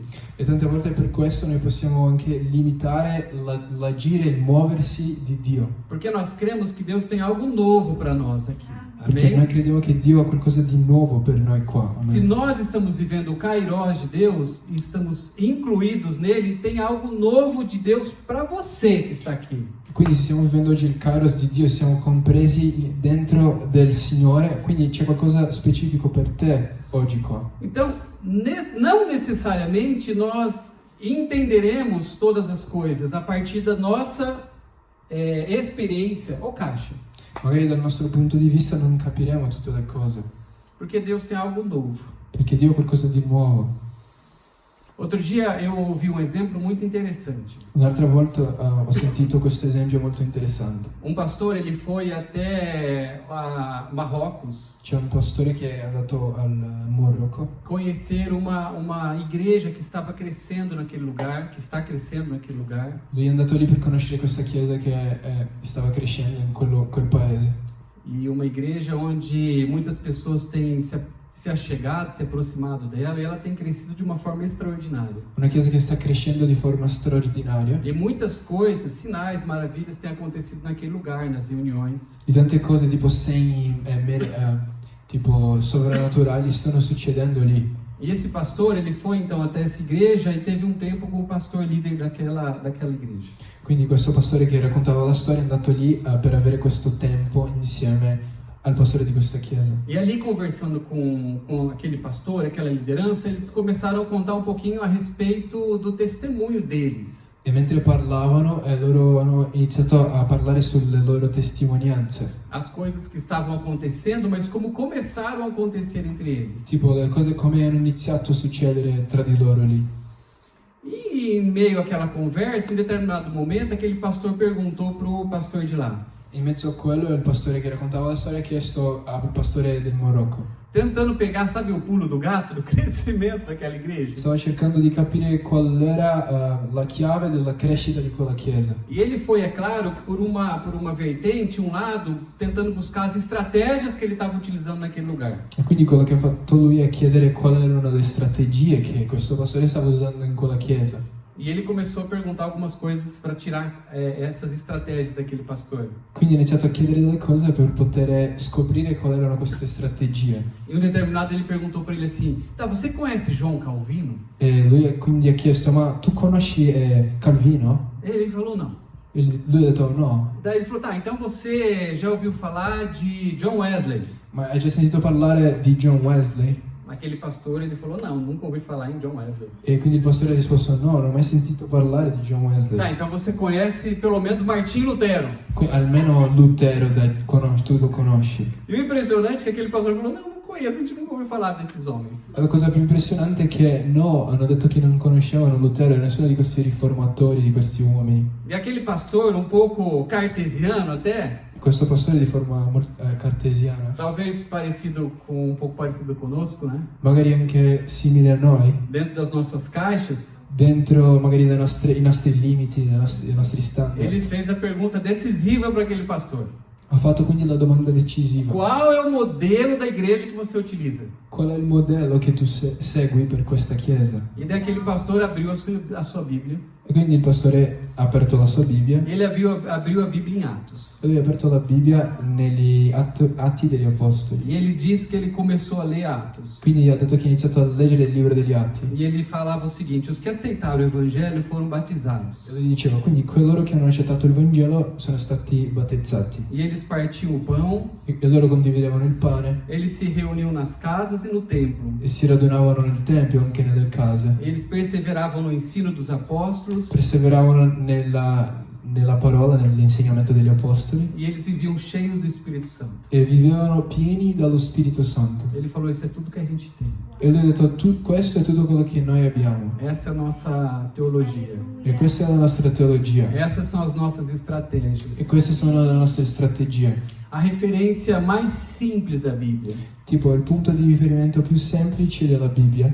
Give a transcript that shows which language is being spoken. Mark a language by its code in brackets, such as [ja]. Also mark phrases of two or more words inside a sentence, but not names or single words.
[it] E tante volte per questo noi possiamo anche limitare l'agire, il muoversi di Dio. [pt] Porque nós cremos que Deus tem algo novo para nós aqui. [it] Perché noi [pt] Amém? [it] crediamo che Dio ha qualcosa di nuovo per noi qua. Amen. [pt] Se nós estamos vivendo o Kairos de Deus e estamos incluídos nele, tem algo novo de Deus para você que está aqui. [it] Quindi se stiamo vivendo oggi il Kairos di Dio, siamo compresi dentro del Signore, quindi c'è qualcosa specifico per te oggi qua. [pt] Então, não necessariamente nós entenderemos todas as coisas a partir da nossa experiência ou caixa. [it] Magari dal nostro punto di vista non capiremo tutte le cose, [pt] Porque Deus tem algo novo. [it] perché Dio ha qualcosa di nuovo. [pt] Outro dia eu ouvi um exemplo muito interessante. [it] Un'altra volta ho sentito questo esempio molto interessante. [pt] Um pastor, ele foi até Marrocos [it] C'è un pastore che è andato al Marocco [pt] conhecer uma igreja que estava crescendo naquele lugar, que está crescendo naquele lugar. [it] Lui è andato lì per conoscere questa chiesa che stava crescendo in quel paese. [pt] E uma igreja onde muitas pessoas têm se achegado, se aproximado dela, e ela tem crescido de uma forma extraordinária. [it] Una chiesa che sta crescendo di forma straordinaria. [pt] E muitas coisas, sinais, maravilhas têm acontecido naquele lugar, nas reuniões. [it] Di tante cose tipo segni, tipo sovrannaturali stanno succedendo lì. [pt] E esse pastor, ele foi então até essa igreja e teve um tempo com o pastor líder daquela igreja. [it] Quindi questo pastore che raccontava la storia è andato lì per avere questo tempo insieme al pastore di questa chiesa. [pt] E ali, conversando com aquele pastor, aquela liderança, eles começaram a contar um pouquinho a respeito do testemunho deles. [it] E mentre parlavano, loro hanno iniziato a parlare sulle loro testimonianze. [pt] As coisas que estavam acontecendo, mas como começaram a acontecer entre eles. [it] Tipo le cose come hanno iniziato a succedere tra di loro lì. [pt] E em meio àquela conversa, em determinado momento, aquele pastor perguntou pro pastor de lá. [it] In mezzo a quello il pastore che raccontava la storia ha chiesto al pastore del Marocco. [pt] Tentando pegar, sabe, o pulo do gato, do crescimento daquela igreja. [it] Stava cercando di capire qual era la chiave della crescita di quella chiesa. [pt] E ele foi, é claro, por uma vertente, um lado, tentando buscar as estratégias que ele estava utilizando naquele lugar. [it] E quindi quello che ha fatto lui è chiedere quali erano le strategie che questo pastore stava usando in quella chiesa. [pt] E ele começou a perguntar algumas coisas para tirar essas estratégias daquele pastor. [it] Quindi ha iniziato a chiedere delle cose per poter scoprire quali erano queste strategie. [pt] Em um determinado ele perguntou para ele assim: "Tá, você conhece João Calvino?" [it] E lui quindi ha chiesto: ma tu conosci Calvino? [pt] E ele falou não. [it] E lui ha detto no. [pt] Daí ele falou: "Tá, então você já ouviu falar de John Wesley?" [it] Ma hai già sentito parlare di John Wesley? [pt] Aquele pastor, ele falou: "Não, nunca ouvi falar em John Wesley." [it] E quindi il pastore ha risposto: no, non ho mai sentito parlare di John Wesley. [pt] Tá, então você conhece pelo menos Martim Lutero. [it] Almeno Lutero tu lo conosci. [pt] E o impressionante é que aquele pastor falou: "Não, não conheço, a gente nunca ouviu falar desses homens." [it] La cosa più impressionante è che no, hanno detto che non conoscevano Lutero e nessuno di questi riformatori, di questi uomini. [pt] E aquele pastor, um pouco cartesiano até, [it] Questo pastore di forma cartesiana, [pt] talvez um pouco parecido conosco, né? [it] magari anche simile a noi, [pt] Dentro das nossas caixas, [it] dentro magari i nostri limiti, i nostri standard. [pt] ele fez a pergunta decisiva para aquele pastor. [it] Ha fatto quindi la domanda decisiva. [pt] Qual é o modelo da igreja que você utiliza? [it] Qual è il modello che tu segui per questa chiesa? [pt] E daí aquele pastor abriu a sua Bíblia. [it] E quindi il pastore ha aperto la sua Bibbia. [pt] Ele abriu a Bíblia em Atos. [it] E lui ha aperto la Bibbia negli Atti degli Apostoli. [pt] E ele diz que ele começou a ler Atos. [it] Quindi ha detto che ha iniziato a leggere il libro degli Atti. [pt] E ele falava o seguinte: os que aceitaram o evangelho foram batizados. [it] E lui diceva, quindi coloro che hanno accettato il Vangelo sono stati battezzati. [pt] E eles partiam o pão, [it] E loro condividevano il pane [pt] eles se reuniam nas casas e no templo. [it] e si radunavano nel Tempio, anche nelle case. [pt] Eles perseveravam no ensino dos apóstolos [it] Perseveravano nella parola, nell'insegnamento degli Apostoli. [pt] e eles viviam cheios do Espírito Santo. [it] E vivevano pieni dallo Spirito Santo. [pt] Ele falou: isso é tudo que a gente tem. [it] E lui ha detto, questo è tutto quello che noi abbiamo. [pt] Essa é a nossa teologia. [it] E questa è la nostra teologia. [pt] Essas são as nossas [it] E [pt] estratégias. [it] queste sono le nostre strategie. [pt] A referência mais simples da Bíblia, [it] Tipo, il punto di riferimento più semplice della Bibbia,